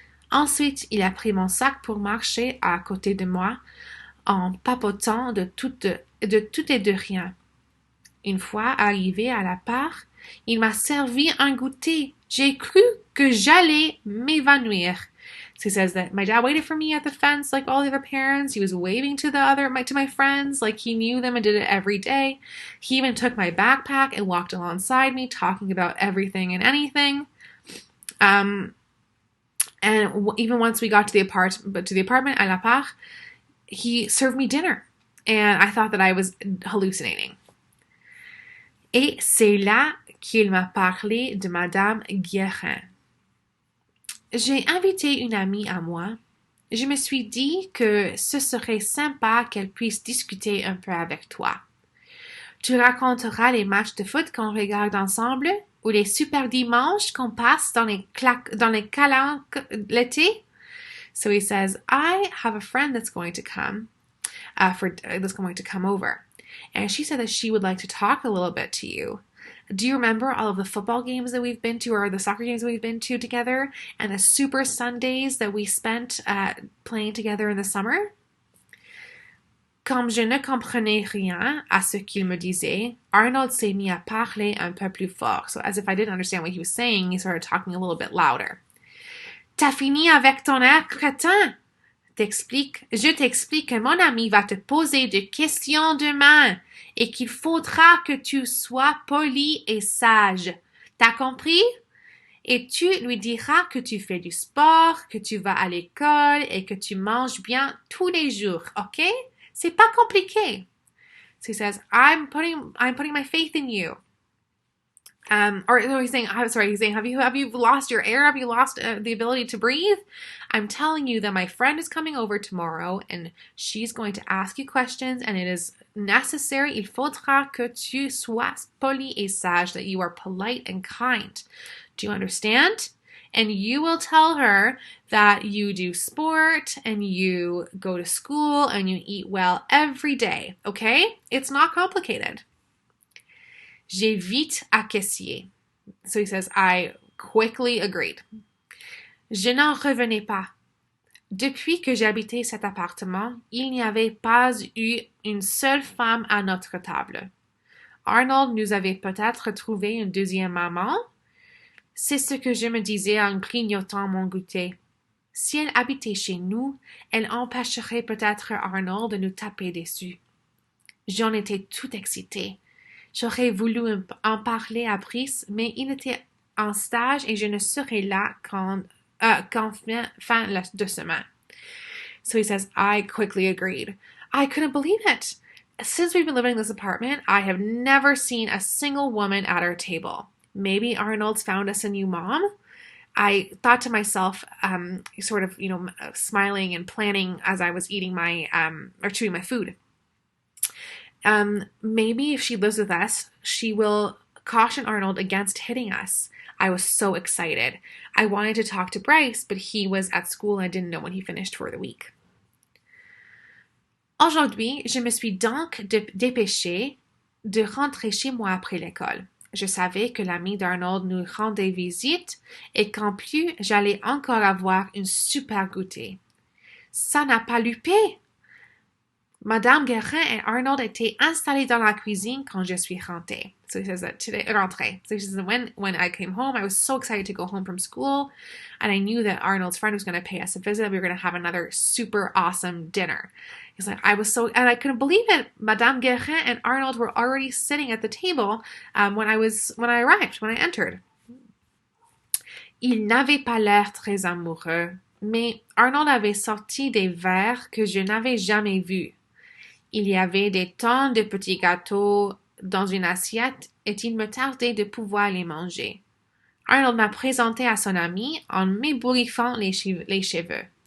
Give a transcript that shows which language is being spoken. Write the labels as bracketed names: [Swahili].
[French] Ensuite, il a pris mon sac pour marcher à côté de moi en papotant de tout et de rien. Une fois arrivé à la part, il m'a servi un goûter. J'ai cru que j'allais m'évanouir. [English] So he says that my dad waited for me at the fence like all the other parents. He was waving to my friends like he knew them and did it every day. He even took my backpack and walked alongside me talking about everything and anything. And even once we got to the apartment, à la part, he served me dinner. And I thought that I was hallucinating. [French] Et c'est là qu'il m'a parlé de Madame Guérin. J'ai invité une amie à moi. Je me suis dit que ce serait sympa qu'elle puisse discuter un peu avec toi. Tu raconteras les matchs de foot qu'on regarde ensemble ou les super dimanches qu'on passe dans les calanques l'été. So he says, I have a friend that's going to come that's going to come over. And she said that she would like to talk a little bit to you. Do you remember all of the football games that we've been to or the soccer games that we've been to together and the super Sundays that we spent playing together in the summer? Comme je ne comprenais rien à ce qu'il me disait, Arnold s'est mis à parler un peu plus fort. So as if I didn't understand what he was saying, he started talking a little bit louder. T'as fini avec ton air crétin? Je t'explique que mon ami va te poser des questions demain et qu'il faudra que tu sois poli et sage. T'as compris? Et tu lui diras que tu fais du sport, que tu vas à l'école et que tu manges bien tous les jours, ok? C'est pas compliqué. [English] So he says, I'm putting my faith in you. Or no, he's saying, have you lost your air? Have you lost the ability to breathe? I'm telling you that my friend is coming over tomorrow and she's going to ask you questions and it is necessary. [French] Il faudra que tu sois poli et sage, [English] that you are polite and kind. Do you understand? And you will tell her that you do sport and you go to school and you eat well every day. Okay? It's not complicated. [French] J'ai vite acquiescé. [English] So he says, I quickly agreed. [French] Je n'en revenais pas. Depuis que j'habitais cet appartement, il n'y avait pas eu une seule femme à notre table. Arnold nous avait peut-être trouvé une deuxième maman. C'est ce que je me disais en grignotant mon goûter. Si elle habitait chez nous, elle empêcherait peut-être Arnold de nous taper dessus. J'en étais tout excitée. J'aurais voulu en parler à Brice, mais il était en stage et je ne serai là qu'en fin de semaine. [English] So he says, I quickly agreed. I couldn't believe it. Since we've been living in this apartment, I have never seen a single woman at our table. Maybe Arnold's found us a new mom? I thought to myself, sort of, smiling and planning as I was eating or chewing my food. Maybe if she lives with us, she will caution Arnold against hitting us. I was so excited. I wanted to talk to Bryce, but he was at school and I didn't know when he finished for the week. [French] Aujourd'hui, je me suis donc dépêchée de rentrer chez moi après l'école. Je savais que l'ami d'Arnold nous rendait visite et qu'en plus, j'allais encore avoir une super goûter. Ça n'a pas loupé! Madame Guérin et Arnold étaient installés dans la cuisine quand je suis rentrée. [English] So he says that rentrée. So he says that when I came home, I was so excited to go home from school, and I knew that Arnold's friend was going to pay us a visit. We were going to have another super awesome dinner. He's like, and I couldn't believe it. Madame Guérin and Arnold were already sitting at the table when I entered. [French] Il n'avait pas l'air très amoureux, mais Arnold avait sorti des verres que je n'avais jamais vus. Il y avait des tonnes de petits gâteaux dans une assiette et il me tardait de pouvoir les manger. Arnold m'a présenté à son ami en m'ébouriffant les cheveux.